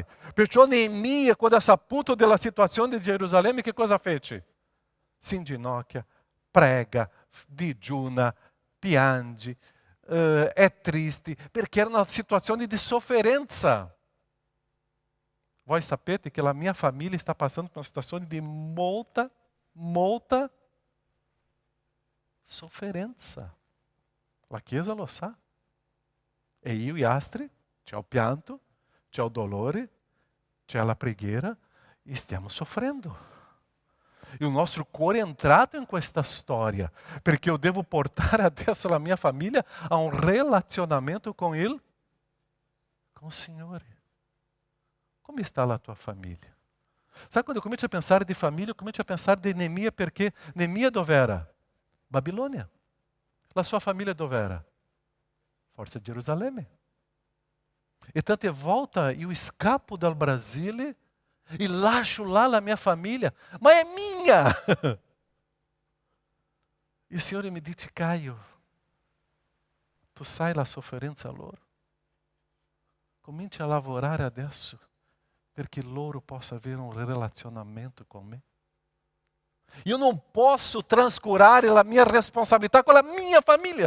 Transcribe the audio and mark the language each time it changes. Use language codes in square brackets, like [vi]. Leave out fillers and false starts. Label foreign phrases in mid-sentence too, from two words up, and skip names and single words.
[it] Perciò Neemia, quando ha saputo della situazione di Gerusalemme, che cosa fece? Si inginocchia, prega, digiuna, piange, è triste, perché era una situazione di sofferenza. Voi sapete che la mia famiglia sta passando [pt] por uma situação de [it] molta sofferenza. La Chiesa lo sa. E io e Astrid, c'è il pianto, c'è il dolore, c'è la preghiera e stiamo soffrendo. Il nostro cuore è entrato in questa storia, perché io devo portare adesso la mia famiglia a un relazionamento con il Signore. Come está la tua famiglia? [pt] Sabe quando eu [it] comincio a [pt] pensar de família, eu [it] comincio a [pt] pensar de Neemia, [it] perché Neemia dove era? [pt] Babilônia. [it] La sua famiglia dove era? Forse Gerusalemme. E tante volte [pt] eu escapo [it] dal Brasile e lascio [pt] lá a minha família, mas é minha. E o Senhor me [it] dice: Caio, tu sai la sofferenza loro. Cominci a lavorare adesso, perché loro possano avere un relazionamento con me. Io non posso trascurare la mia responsabilità con la mia famiglia.